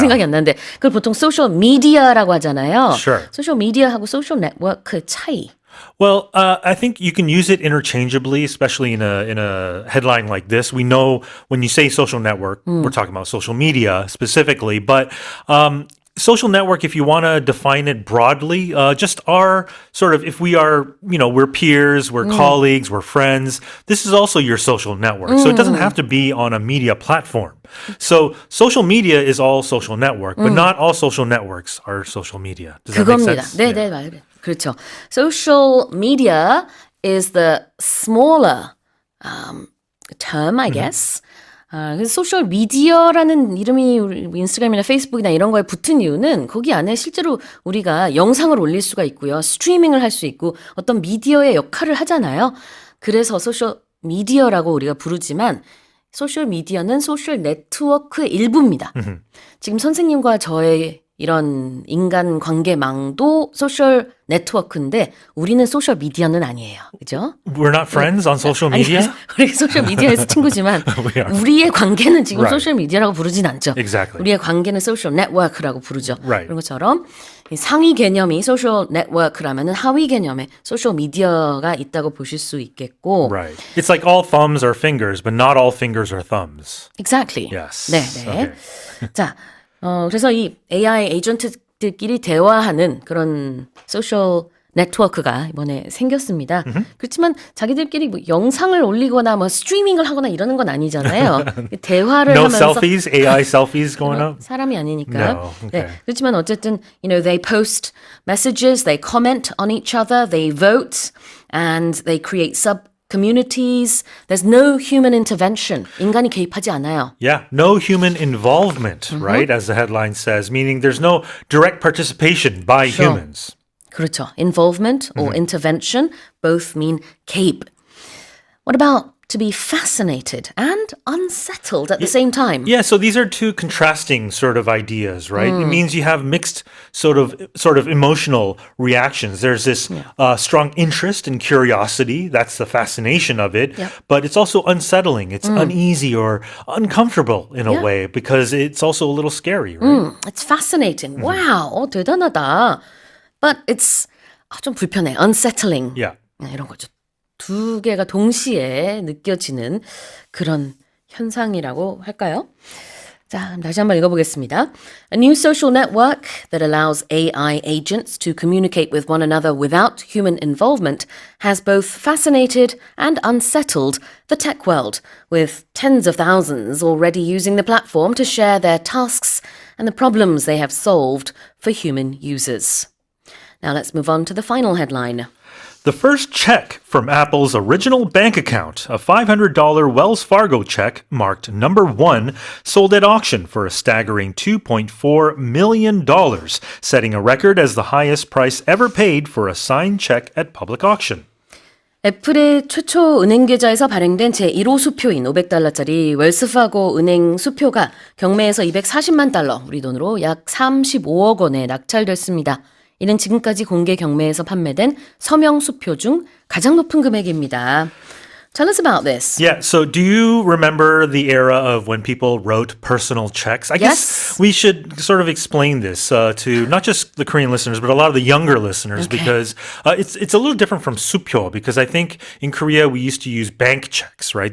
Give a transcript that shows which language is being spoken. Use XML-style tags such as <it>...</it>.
<ko>생각이 안 나는데, 그걸 보통 소셜 미디어라고 하잖아요.</ko> <en>Sure.</en> <ko>소셜 미디어하고 소셜 네트워크의 차이.</ko> <en>Well, I think you can use it interchangeably, especially in a headline like this. We know when you say social network, we're talking about social media specifically, but social network, if you want to define it broadly, just our sort of, if we are, we're peers, we're colleagues, we're friends, this is also your social network. So it doesn't have to be on a media platform. So social media is all social network, but not all social networks are social media. Does that make</en> <ko>그겁니다.</ko> <en>sense?</en> <ko>네, 네, 맞아요. 그렇죠.</ko> <en>Social media is the smaller term, I guess.</en> <ko>그래서 소셜 미디어라는 이름이 우리 인스타그램이나 페이스북이나 이런 거에 붙은 이유는 거기 안에 실제로 우리가 영상을 올릴 수가 있고요. 스트리밍을 할 수 있고 어떤 미디어의 역할을 하잖아요. 그래서 소셜 미디어라고 우리가 부르지만 소셜 미디어는 소셜 네트워크의 일부입니다. 지금 선생님과 저의 이런 인간 관계망도 소셜 네트워크인데 우리는 소셜 미디어는 아니에요. 그죠?</ko> <en>We're not friends on social</en> <ko>아니,</ko> <en>media?</en> <ko>우리 소셜 미디어에서 친구지만</ko> <en>We are.</en> <ko>우리의 관계는 지금</ko> <en>Right.</en> <ko>소셜 미디어라고 부르진 않죠.</ko> <en>Exactly.</en> <ko>우리의 관계는 소셜 네트워크라고 부르죠.</ko> <en>Right. 그런 것처럼 이 상위 개념이 소셜 네트워크라면은 하위 개념에 소셜 미디어가 있다고 보실 수 있겠고. Right. It's like all thumbs are fingers, but not all fingers are thumbs. Exactly. Yes.</en> <ko>네, 네.</ko> <en>Okay.</en> <ko>자, 그래서 이 AI 에이전트들끼리 대화하는 그런 소셜 네트워크가 이번에 생겼습니다. 그렇지만 자기들끼리 뭐 영상을 올리거나 뭐 스트리밍을 하거나 이러는 건 아니잖아요. 대화를</ko> <en>No</en> <ko>하면서</ko> <en>selfies, AI selfies going up?</en> <ko>사람이 아니니까.</ko> <en>No, okay.</en> <ko>네, 그렇지만 어쨌든</ko> <en>they post messages, they comment on each other, they vote, and they create sub communities. There's no human intervention.</en> <ko>인간이 개입하지 않아요.</ko> <en>Yeah, no human involvement, right? As the headline says, meaning there's no direct participation by Sure. humans.</en> <ko>그렇죠.</ko> <en>Involvement or intervention both mean 개입. What about to be fascinated and unsettled at the same time. Yeah, so these are two contrasting sort of ideas, right? It means you have mixed sort of emotional reactions. There's this strong interest and curiosity. That's the fascination of it. Yep. But it's also unsettling. It's uneasy or uncomfortable in a Yeah. way because it's also a little scary, right? It's fascinating. Wow,</en> <ko>대단하다.</ko> <en>But it's</en> <ko>좀 불편해.</ko> <en>Unsettling. Yeah.</en> <ko>이런 거죠. 두 개가 동시에 느껴지는 그런 현상이라고 할까요? 자, 그럼 다시 한번 읽어보겠습니다.</ko> <en>A new social network that allows AI agents to communicate with one another without human involvement has both fascinated and unsettled the tech world, with tens of thousands already using the platform to share their tasks and the problems they have solved for human users. Now let's move on to the final headline. The first check from Apple's original bank account, a $500 Wells Fargo check marked number 1, sold at auction for a staggering $2.4 million, setting a record as the highest price ever paid for a signed check at public auction.</en> <ko>애플의 최초 은행 계좌에서 발행된 제1호 수표인 $500짜리 웰스파고 은행 수표가 경매에서 240만 달러, 우리 돈으로 약 35억 원에 낙찰됐습니다. 이는 지금까지 공개 경매에서 판매된 서명 수표 중 가장 높은 금액입니다.</ko> <en>Tell us about this. Yeah, so do you remember the era of when people wrote personal checks? I guess Yes. we should sort of explain this to not just the Korean listeners, but a lot of the younger listeners Okay. because it's a little different from supyo because I think in Korea we used to use bank checks, right?</en>